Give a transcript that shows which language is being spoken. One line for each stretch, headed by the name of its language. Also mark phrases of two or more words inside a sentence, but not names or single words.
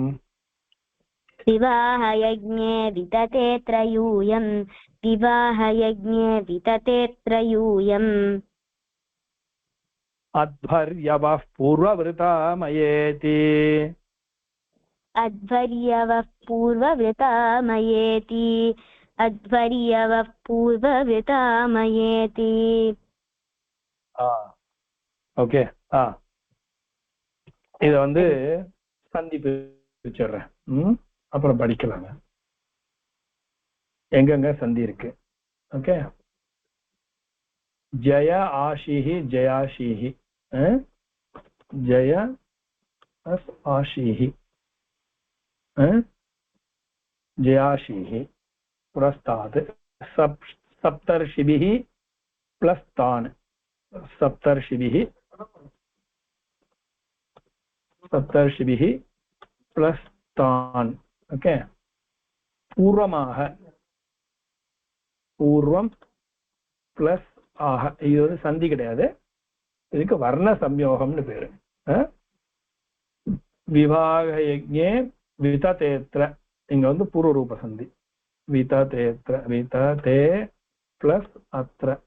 Sanskrit: विवाहयज्ञे वितते त्रयूयम् विवाहयज्ञे वितते त्रयूयम् अध्वर्यवः पूर्ववृतामयेति अध्वर्यवः पूर्ववृतामयेति अध्वर्यवः पूर्ववृतामयेति
Tamil: ஓகே இத வந்து சந்தி பிரிச்சிடுறேன் அப்புறம் படிக்கலாங்க எங்கெங்க சந்தி இருக்கு ஓகே
Sanskrit: जय आशिः जयाशिः जय आशिः जयाशीः पुरस्तात् सप्तर्षिभिः प्लस् तान् सप्तर्षिभिः प्लस् तान् ओके पूर्वमाह पूर्वं
Tamil: பிளஸ் ஆக. இது வந்து சந்தி கிடையாது, இதுக்கு வர்ண சம்யோகம்னு பேரு.
Sanskrit: विवाह यज्ञे विततेत्र,
Tamil: இங்க வந்து பூர்வ ரூப சந்தி.
Sanskrit: विततेत्र, वितते प्लस् अत्र.